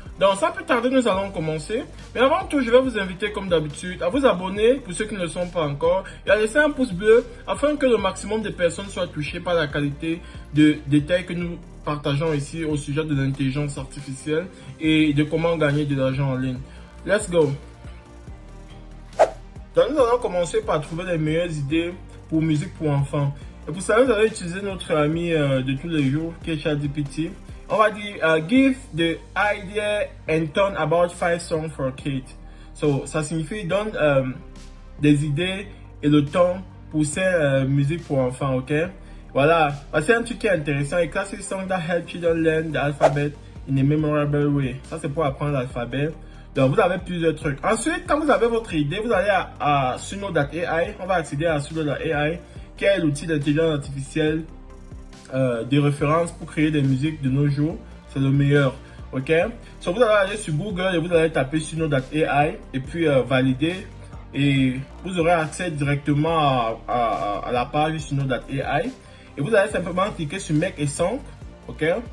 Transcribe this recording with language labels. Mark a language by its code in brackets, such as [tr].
[fr] Donc sans plus tarder, nous allons commencer. Mais avant tout, je vais vous inviter comme d'habitude à vous abonner pour ceux qui ne le sont pas encore et à laisser un pouce bleu afin que le maximum de personnes soient touchées par la qualité de détails que nous partageons ici au sujet de l'intelligence artificielle et de comment gagner de l'argent en ligne. [en] Let's go! [fr] Donc nous allons commencer par trouver les meilleures idées pour musique pour enfants. Et pour ça, nous allons utiliser notre ami de tous les jours qui est ChatGPT. On va dire [en] give the idea and turn about 5 songs for kids. [fr] So, ça signifie donne des idées et le ton pour ces musiques pour enfants, ok? Voilà, c'est un truc qui est intéressant. [en] A classic song that help children learn the alphabet in a memorable way. [fr] Ça, c'est pour apprendre l'alphabet. Donc, vous avez plusieurs trucs. Ensuite, quand vous avez votre idée, vous allez à Suno.ai. On va accéder à Suno.ai, qui est l'outil d'intelligence artificielle de référence pour créer des musiques de nos jours. C'est le meilleur, ok? So, vous allez aller sur Google et vous allez taper Suno.ai et puis valider et vous aurez accès directement à la page Suno.ai et vous allez simplement cliquer sur Make a Song, ok?